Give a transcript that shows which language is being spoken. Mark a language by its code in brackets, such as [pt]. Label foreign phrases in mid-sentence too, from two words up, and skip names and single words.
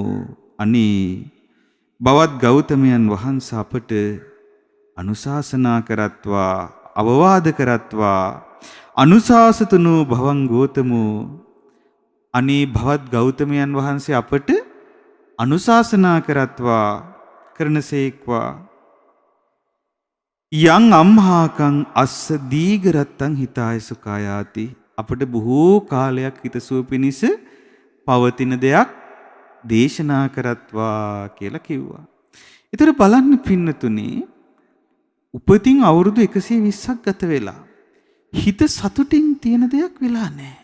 [si] අනේ බවත් ගෞතමයන් වහන්සේ අපට අනුශාසනා කරත්වා, අවවාද කරත්වා. [pi] අනුශාසතුනෝ භවං ගෝතමෝ. [si] අනේ භවත් ගෞතමයන් වහන්සේ අපට අනුශාසනා කරත්වා, කරනසේක්වා. [pi] යං අම්හාකං අස්ස දීඝරත්තං හිතාය සුඛායාති. [si] අපට බොහෝ කාලයක් හිතසුව පිණිස පවතින දෙයක් දේශනා කරත්වා කියලා කිව්වා. ඒතර බලන්න පින්නතුනේ උපතින් අවුරුදු 120ක් ගත වෙලා හිත සතුටින් තියෙන දෙයක් වෙලා නැහැ.